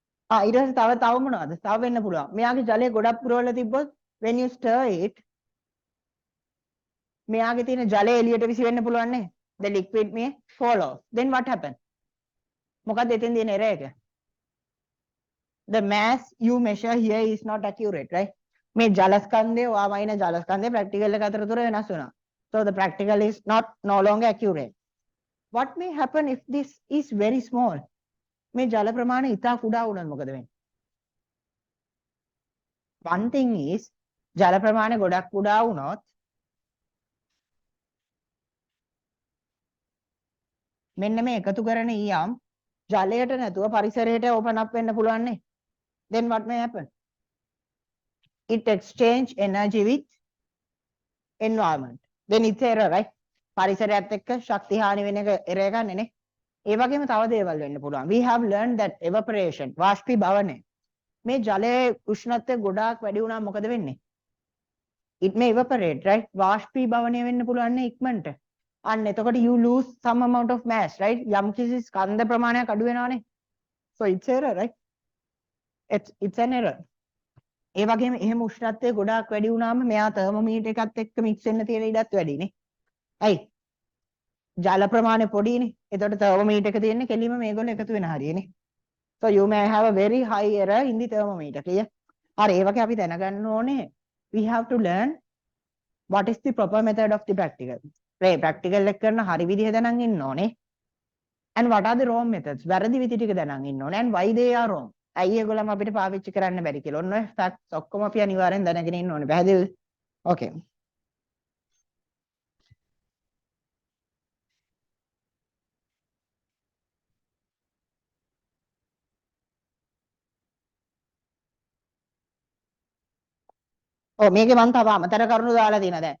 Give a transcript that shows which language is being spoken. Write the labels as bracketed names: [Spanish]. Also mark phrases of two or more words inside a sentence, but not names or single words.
[Sinhala] ඊට පස්සේ තව මොනවද? තව වෙන්න පුළුවන්. මෙයාගේ ජලය ගොඩක් පුරවලා තිබ්බොත් [English] when you stir it [Sinhala] මෙයාගේ තියෙන ජලය එළියට විසි වෙන්න පුළුවන් නේ. [English] The liquid may fall off. Then what happen? [Sinhala] මොකද එතෙන් තියෙන error එක? [English] The mass you measure here is not accurate, right? [Sinhala] මේ ජල ස්කන්ධය ඔයාමයින ජල ස්කන්ධය ප්‍රැක්ටිකල් එක අතර තුර වෙනස් වෙනවා. [English] So the practical is no longer accurate. What may happen if this is very small? [Sinhala] මේ ජල ප්‍රමාණය ඉතා කුඩා වුණොත් මොකද වෙන්නේ? [English] One thing is [Sinhala] ජල ප්‍රමාණය ගොඩක් කුඩා වුණොත් මෙන්න මේ එකතු කරන ඊයම් ජලයට නැතුව පරිසරයට [English] open up [Sinhala] වෙන්න පුළුවන් නේ. [English] Then what may happen? It exchange energy with environment. Then it's error, right? [Sinhala] පරිසරයත් එක්ක ශක්ති හානි වෙන එක error එකක් නේ. ඒ වගේම තව දේවල් වෙන්න පුළුවන්. [English] We have learned that evaporation, [Sinhala] වාෂ්පීභවනය. මේ ජලයේ උෂ්ණත්වය ගොඩාක් වැඩි වුණාම මොකද වෙන්නේ? [English] It may evaporate, right? [Sinhala] වාෂ්පීභවනය වෙන්න පුළුවන් නේ ඉක්මනට. අන්න එතකොට [English] you lose some amount of mass, right? [Sinhala] යම් කිසි ස්කන්ධ ප්‍රමාණයක් අඩු වෙනවානේ. [English] So it's error, right? It's an error. [Sinhala] ඒ වගේම එහෙම උෂ්ණත්වය ගොඩාක් වැඩි වුණාම මෙයා තර්මෝමීටර් එකත් එක්ක මික්ස් වෙන්න තියෙන ඉඩත් වැඩිනේ. අයි ජල ප්‍රමාණය පොඩිනේ. එතකොට thermometer එක තියෙන්නේ කෙලින්ම මේගොල්ලෝ එකතු වෙන හරියනේ. [English] So you may have a very high error in the thermometer. Clear? [Sinhala] හරි ඒ වගේ අපි දැනගන්න ඕනේ [English] we have to learn what is the proper method of the practical. [Sinhala] practical එක කරන හරි විදිහ දැනන් ඉන්න ඕනේ. [English] And what are the wrong methods? [Sinhala] වැරදි විදි ටික දැනන් ඉන්න ඕනේ. [English] And why they are wrong? [Sinhala] ඇයි ඒගොල්ලම අපිට පාවිච්චි කරන්න බැරි කියලා. ඔන්න ඔය facts ඔක්කොම අපි අනිවාර්යෙන් දැනගෙන ඉන්න ඕනේ. පැහැදිලිද? Okay. මේකේ මම තව අමතර කරුණු දාලා තියෙනවා දැන්.